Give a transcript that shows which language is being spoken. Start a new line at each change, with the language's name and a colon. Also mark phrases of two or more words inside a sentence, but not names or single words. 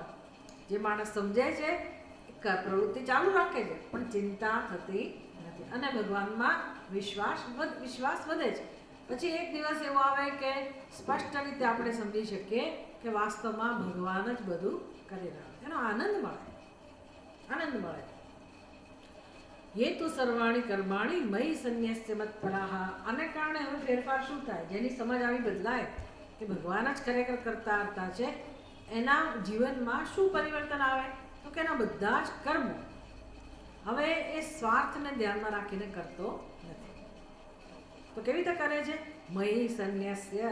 Gujarati: જે માણસ સમજે છે પ્રવૃત્તિ ચાલુ રાખે છે, પણ ચિંતા થતી નથી. અને ભગવાનમાં વિશ્વાસ વધે છે. પછી એક દિવસ એવો આવે કે સ્પષ્ટ રીતે આપણે સમજી શકીએ કે વાસ્તવમાં ભગવાન જ બધું કરી રહ્યા છે. એનો આનંદ મળે.
Sanskrit: ये तो सर्वाणी कर्माणी मयि संन्यस्य मत्पराः.
Gujarati: આને કારણે હવે ફેરફાર શું થાય? જેની સમજ આવી બદલાય કે ભગવાન જ ખરેખર કરતા હતા છે, એના જીવનમાં શું પરિવર્તન આવે? તો કે એના બધા જ કર્મો હવે એ સ્વાર્થને ધ્યાનમાં રાખીને કરતો નથી. તો કેવી રીતે કરે છે?
Sanskrit: मयि संन्यस्य.